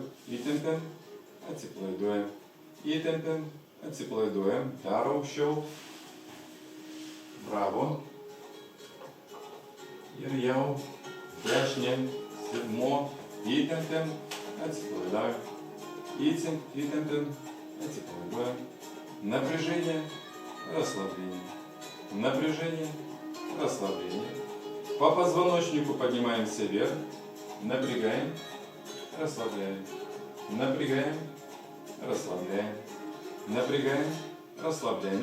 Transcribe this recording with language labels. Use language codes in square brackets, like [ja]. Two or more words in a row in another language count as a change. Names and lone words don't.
[lt] Įtempiam, atsipalaiduojam. Įtempiam, atsipalaiduojam. Dar aukščiau. Bravo. Ir jau dešinė, sėdmo. Įtempiam, atsipalaiduojam. Įtempiam, atsipalaiduojam. [ru] Напряжение, расслабление. Напряжение, расслабление. По позвоночнику поднимаемся вверх. Напрягаем, расслабляем. Напрягаем, расслабляем. Напрягаем, расслабляем.